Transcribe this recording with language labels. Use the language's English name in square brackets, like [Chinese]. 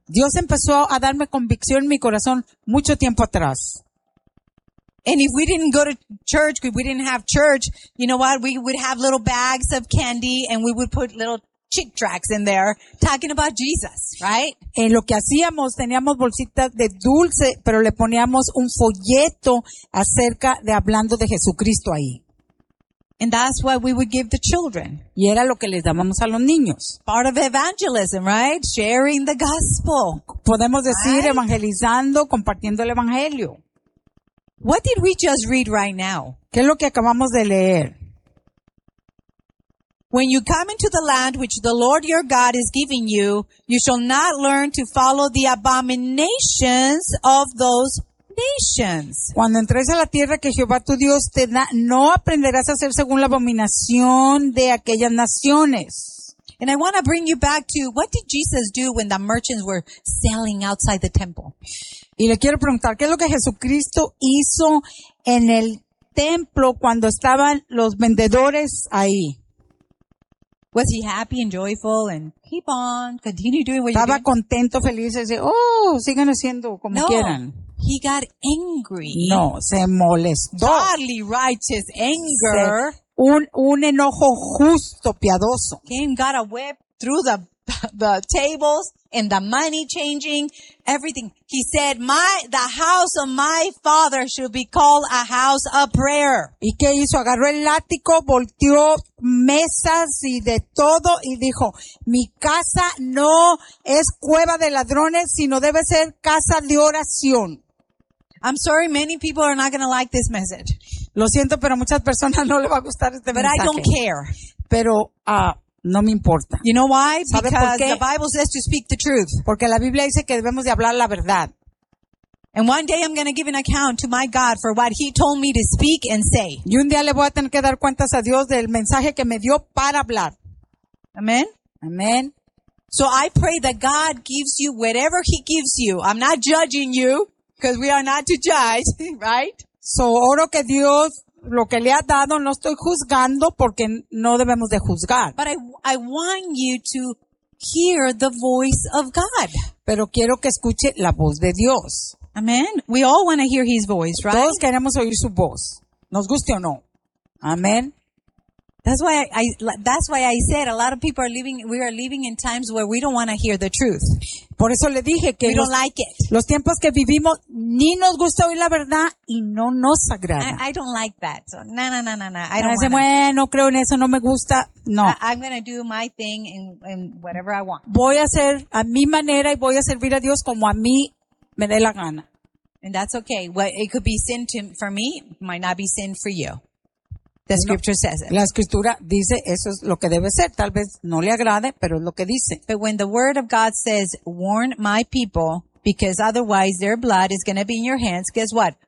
[Spanish] Dios empezó a darme convicción en mi corazón mucho tiempo atrás. [English] And if we didn't go to church, if we didn't have church, you know what? We would have little bags of candy and we would put little chick tracks in there talking about Jesus, right? [Spanish] En lo que hacíamos, teníamos bolsitas de dulce, pero le poníamos un folleto acerca de hablando de Jesucristo ahí. [English] And that's what we would give the children. [Spanish] Y era lo que les dábamos a los niños. [English] Part of evangelism, right? Sharing the gospel. [Spanish] Podemos decir, right? Evangelizando, compartiendo el evangelio. [English] What did we just read right now? [Spanish] ¿Qué es lo que acabamos de leer? [English] When you come into the land which the Lord your God is giving you, you shall not learn to follow the abominations of those nations. [Spanish] Cuando entres a la tierra que Jehová tu Dios te da, no aprenderás a hacer según la abominación de aquellas naciones. [English] And I want to bring you back to what did Jesus do when the merchants were selling outside the temple? [Spanish] Y le quiero preguntar, ¿qué es lo que Jesucristo hizo en el templo cuando estaban los vendedores ahí? [English] Was he happy and joyful and keep on, continue doing what you're [Spanish] Estaba contento, feliz, y dice, oh, sigan haciendo como quieran. [English] No, he got angry. [Spanish] No, se molestó. [English] Godly, righteous anger. [Spanish] Un enojo justo, piadoso. [English] Came, got a whip through the tables and the money changing, everything. He said, the house of my father should be called a house of prayer. [Spanish] ¿Y qué hizo? Agarró el látigo, volteó mesas y de todo y dijo, mi casa no es cueva de ladrones, sino debe ser casa de oración. [English] I'm sorry, many people are not going to like this message. [Spanish] Lo siento, pero muchas personas no le va a gustar este [English] mensaje. But I don't care. [Spanish] Pero, no me importa. [English] You know why? Because the Bible says to speak the truth. [Spanish] Porque la Biblia dice que debemos de hablar la verdad. [English] And one day I'm going to give an account to my God for what he told me to speak and say. [Spanish] Y un día le voy a tener que dar cuentas a Dios del mensaje que me dio para hablar. [English] Amen. Amen. So I pray that God gives you whatever he gives you. I'm not judging you because we are not to judge, right? [Spanish] So oro que Dios lo que le ha dado, no estoy juzgando porque no debemos de juzgar. [English] But I want you to hear the voice of God. [Spanish] Pero quiero que escuche la voz de Dios. [English] Amen. We all want to hear his voice, right? [Spanish] Todos queremos oír su voz. Nos guste o no. Amen. [English] That's why I said a lot of people are living in times where we don't want to hear the truth. [Spanish] Por eso le dije que [English] we don't like it. [Spanish] Los tiempos que vivimos ni nos gusta oír la verdad y no nos agrada. [English] I don't like that. So, no. I don't want. [Spanish] Bueno, creo en eso, no me gusta. No. [English] I'm going to do my thing in whatever I want. [Spanish] Voy a hacer a mi manera y voy a servir a Dios como a mí me dé la gana. [English] And that's okay. What it could be sin to, for me might not be sin for you. The scripture says it. [Spanish] La escritura dice eso es lo que debe ser. Tal vez no le agrade, pero es lo que dice. [English] But when the word of God says, warn my people, because otherwise their blood is going to be in your hands, guess what?